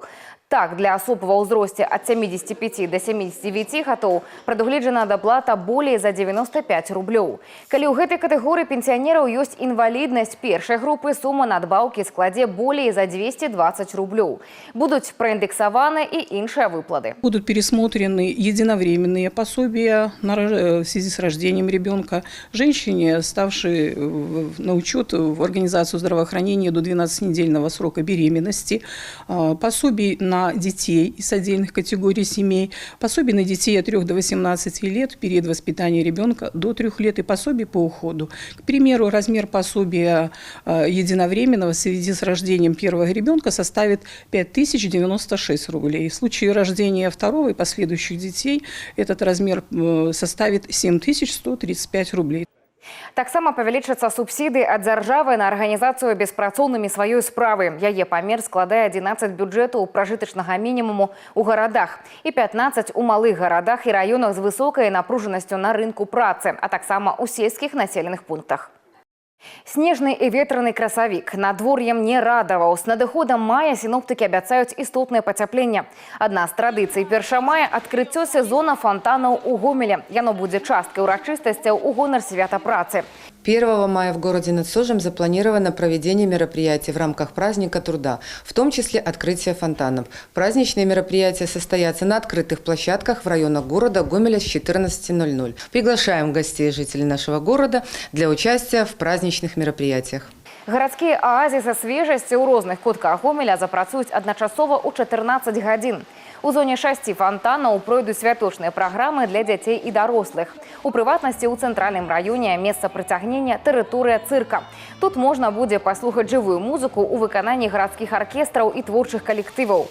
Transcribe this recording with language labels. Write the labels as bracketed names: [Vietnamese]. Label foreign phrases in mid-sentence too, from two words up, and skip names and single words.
[Belarusian] Так, для асоб ва ўзросце ад 75 до 79 гадоў прадугледжана даплата болей за 95 рублёў. Калі ў гэтай катэгорыі пенсіянераў ёсць інваліднасць першай групы, сума надбаўкі складзе болей за 220 рублёў. Будуць праіндексаваны і іншыя выплаты. [Russian] Будут пересмотрены единовременные пособия в связи с рождением ребенка. Женщине, ставшей на учет в организацию здравоохранения до 12-недельного срока беременности, пособий на детей из отдельных категорий семей, пособий на детей от 3 до 18 лет, период воспитания ребенка до 3 лет и пособий по уходу. К примеру, размер пособия единовременного в связи с рождением первого ребенка составит 5096 рублей. В случае рождения второго и последующих детей этот размер составит 7135 рублей. [Belarusian] Таксама павялічацца субсідыі ад дзяржавы на арганізацыю беспрацоўнымі сваёй справы. Яе памер складае 11 бюджэтаў пражытачнага мінімуму ў гарадах і 15 у малых гарадах і раёнах з высокай напружанасцю на рынку працы, а таксама ў сельскіх населеных пунктах. Снежны і ветраны красавік надвор'ем не радаваў. З надыходам мая сіноптыкі абяцаюць істотнае пацяпленне. Адна з традыцый 1 мая – адкрыццё сезона фонтанаў у Гомеле. Яно будзе часткай урачыстасцяў у гонар свята працы. [Russian] 1 мая в городе над Сожем запланировано проведение мероприятий в рамках праздника труда, в том числе открытие фонтанов. Праздничные мероприятия состоятся на открытых площадках в районах города Гомеля с 14:00. Приглашаем гостей и жителей нашего города для участия в праздничных мероприятиях. [Belarusian] Гарадскія аазісы свежасці ў розных кутках Гомеля запрацуюць адначасова ў 14 гадзін. У зоне 6 фонтанаў пройдуць святочныя праграмы для дзяцей і дарослых. У прыватнасці ў цэнтральным раёне месца прыцягнення тэрыторыя цырка. Тут можна будзе паслухаць жывую музыку ў выкананні гарадскіх аркестраў і творчых калектываў.